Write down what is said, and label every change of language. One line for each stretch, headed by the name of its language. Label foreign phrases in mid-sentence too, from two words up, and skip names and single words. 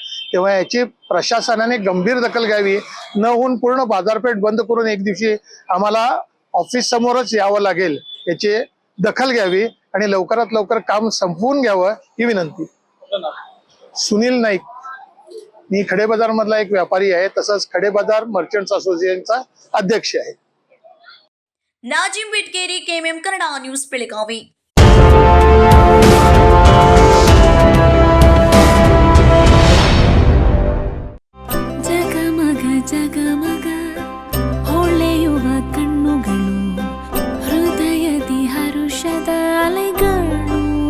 Marathi: तेव्हा याची प्रशासनाने गंभीर दखल घ्यावी. न होऊन पूर्ण बाजारपेठ बंद करून एक दिवशी आम्हाला ऑफिस समोरच यावं लागेल, याची दखल घ्यावी आणि लवकरात लवकर काम संपवून घ्यावं ही विनंती. सुनील नाईक, मी खडे बाजार मधला एक व्यापारी आहे, तसंच खडे बाजार मर्चंट्स असोसिएशनचा अध्यक्ष आहे. नाजिम विटकेरी, KMM कन्नಡ न्यूज़,
Kannada: ಬೆಳಗಾವಿ. ಜಗಮಗ ಜಗಮಗ ಹೊಳೆಯುವ ಕಣ್ಣುಗಳು, ಹೃದಯದಿ ಹರುಷದ ಅಲೆಗಳು.